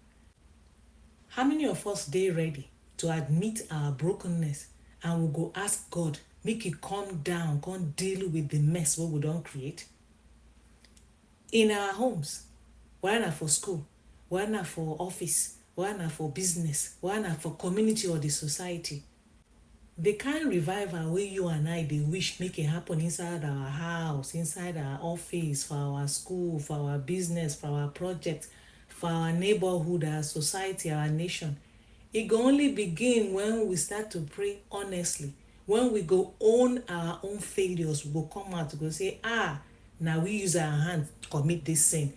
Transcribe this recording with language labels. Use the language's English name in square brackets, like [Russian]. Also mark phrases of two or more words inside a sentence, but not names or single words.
[Nigerian Pidgin] How many of us dey ready to admit our brokenness and we go ask God make he come down, come deal with the mess wey we don create? In our homes, whether na for school, whether na for office, whether na for business, whether na for community or the society, the kind revival wey you and I dey wish make it happen inside our house, inside our office, for our school, for our business, for our project, for our neighborhood, our society, our nation, it go only begin when we start to pray honestly. When we go own our own failures, we go come out to go say, now we use our hands to commit this sin.